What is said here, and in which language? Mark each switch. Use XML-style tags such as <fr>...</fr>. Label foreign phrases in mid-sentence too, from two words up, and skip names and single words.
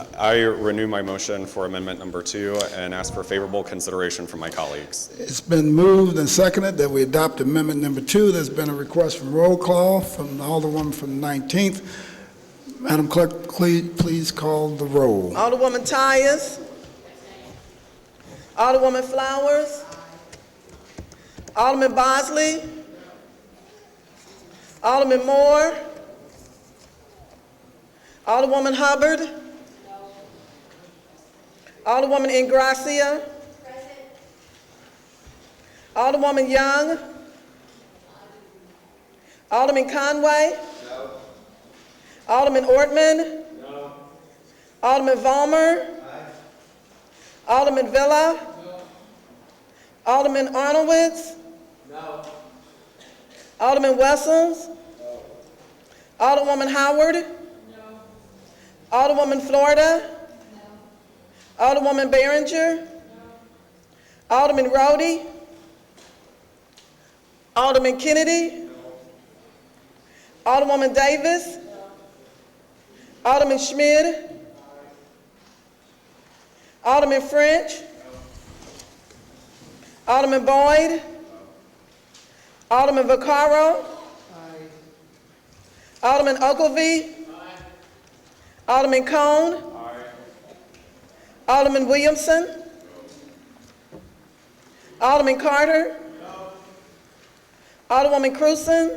<en>I renew my motion for amendment number 2 and ask for favorable consideration from my colleagues. It's been moved and seconded that we adopt amendment number 2. There's been a request from roll call from the Alderwoman from the 19th. Madam Clerk, please call the roll. Alderwoman Tyus. Alderwoman Flowers. Alderman Bosley. Alderman Moore. Alderwoman Hubbard. Alderwoman Ingracia. Alderwoman Young. Alderman Conway. No. Alderman Ortman. No. Alderman Vollmer. Aye. Alderman Villa. No. Alderman Arnowitz. No. Alderman Wessels. No. Alderwoman Howard. No. Alderwoman Florida. No. Alderwoman Behringer. No. Alderman Rhodey. Alderman Kennedy. No. Alderwoman Davis. No. Alderman Schmid. Alderman French. No. Alderman Boyd. No. Alderman Vaccaro. Aye. Alderman Ogilvie. Aye. Alderman Cone. Aye. Alderman Williamson. No. Alderman Carter. No. Alderwoman Cruzen. Aye.</en>